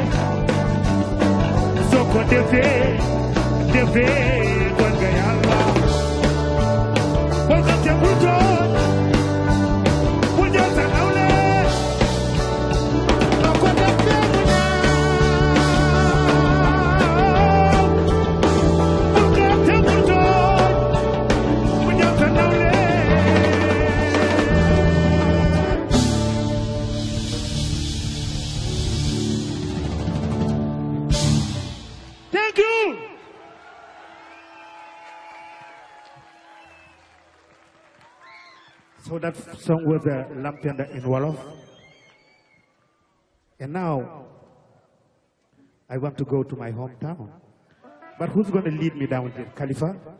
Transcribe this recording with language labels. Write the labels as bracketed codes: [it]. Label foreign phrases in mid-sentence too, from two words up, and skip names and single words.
[wo] soo ko defee tooñ nga Yàlla bul xate bul tooñ bul jël sa nawle soo ko defee mu ñaaw bul xate bul tooñ bul jël sa nawle [en] Thank you. So that song was Lampenda in Wolof. And now, I want to go to my hometown. But who's going to lead me down there? Khalifa?